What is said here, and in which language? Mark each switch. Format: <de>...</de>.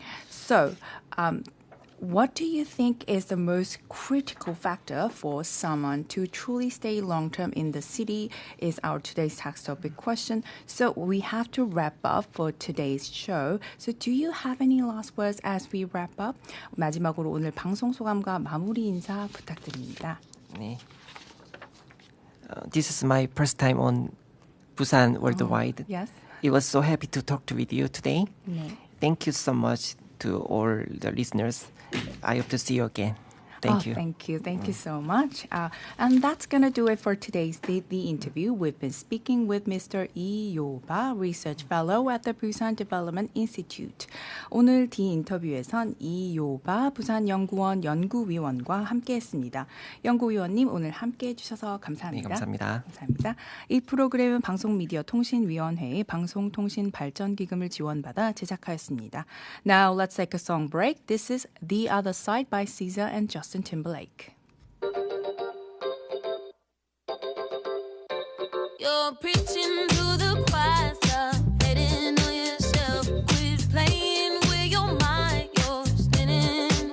<en>So, what do you think is the most critical factor for someone to truly stay long-term in the city is our today's tax topic question. So we have to wrap up for today's show. So do you have any last words as we wrap up?</en> <ko>마지막으로 오늘 방송 소감과 마무리 인사 부탁드립니다. 네.</ko> <en>This is my first time on Busan Worldwide. Yes. It was so happy to talk with you today.</en> <ko>네.</ko> <en>Thank you so much to all the listeners. I hope to see you again. Thank you. Thank you. Thank you so much. And that's going to do it for today's The Interview. We've been speaking with Mr. Lee Yo-ba, Research Fellow at the Busan Development Institute.</en> <ko>오늘 디인터뷰에선 이요바 부산연구원 연구위원과 함께했습니다. 연구위원님 오늘 함께해 주셔서 감사합니다. 네, 감사합니다. 감사합니다. 이 프로그램은 방송미디어통신위원회의 방송통신발전기금을 지원받아 제작하였습니다.</ko> <en>Now let's take a song break. This is The Other Side by Caesar and Justin Timberlake. You're preaching to the choir, stop hating on yourself. Quit playing with your mind, you're spinning.</en>